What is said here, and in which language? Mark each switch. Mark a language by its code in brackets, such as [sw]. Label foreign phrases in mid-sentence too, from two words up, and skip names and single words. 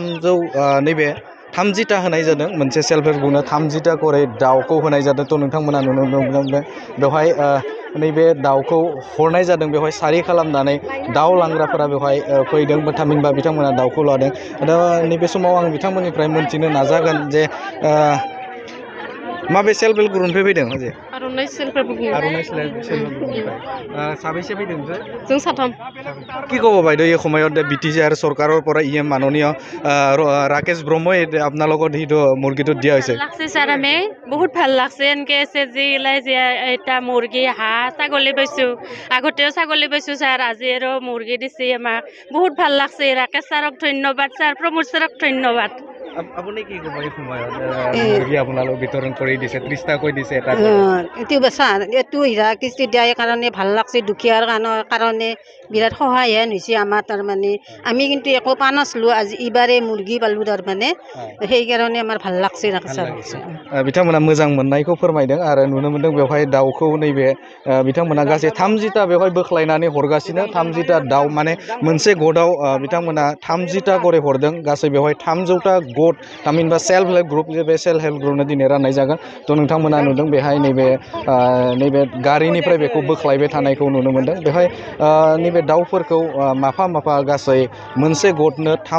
[brx] 30टा होनाय जादों मोनसे [en] self help groupनो [brx] 30टा करै दाउखौ होनाय जादों थ' नोंथांमोना नुनो मोनदों बेवहाय नैबे दाउखौ हरनाय जादों बेवहाय सारि खालामनानै दाउ लांग्राफोरा बेवहाय फैदों थामहिनबा बिथांमोना दाउखौ लादों दा नैबे समाव आं बिथांमोननिफ्राय मोनथिनो नाजागोन जे माबे [en] self help groupनिफ्राय [brx] फैदों जे [en] Ronai self help group Ronai self help groupनिफ्राय [brx] साबैसे फैदों जों साथाम [as] কি ক'ব বাইদেউ এই সময়ত বিটিচি আৰু চৰকাৰৰ পৰা মাননীয় ৰাকেশ ব্ৰহ্মই আপোনালোকৰ সেইটো মুৰ্গীটো দিয়া হৈছে লাগছে স্যার আমি বহুত ভাল লাগছে এনকে যে গিলাই যে এটা মুৰ্গী হাঁহ ছাগলী পাইছো আগতেও ছাগলী পাইছো স্যার আজি আৰু মুৰ্গী দিছে আমাক বহুত ভাল লাগছে ৰাকেশ ছাৰক ধন্যবাদ স্যার প্ৰমোদ ছাৰক ধন্যবাদ আপুনি কি ক'ব এই সময়ত মুৰ্গী আপোনালোক বিতৰণ কৰি দিছে 30টাকৈ দিছে এটা এইটো স্যার এইটো হীৰা কিস্তি দিয়াৰ কাৰণে ভাল লাগছে দুখীয়াৰ কাৰণে বিৰাট সহায় হৈছে আমাৰ তাৰমানে আমি কিন্তু একো পা নাছিলোঁ আজি এইবাৰে মুৰ্গী পালোঁ তাৰমানে সেইকাৰণে আমাৰ ভাল লাগছে [brx] बिथांमोना मोजां मोननायखौ फोरमायदों आरो नुनो मोनदों बेवहाय दाउखौ नैबे बिथांमोना गासै 30टा बेवहाय बोख्लायनानै हरगासिनो 30टा दाउ माने मोनसे गटआव बिथांमोना 30टा करे हरदों गासै बेवहाय 300टा गट थामहिनबा [en] self help group [brx] बे [en] self help groupनो [brx] दिनै राननाय जागोन थ' नोंथांमोना नुदों बेहाय नैबे गारिनिफ्राय बेखौ बोख्लायबाय थानायखौ नुनो मोनदों बेवहाय नैबे दाउफोरखौ माफा माफा गासै मोनसे गटनो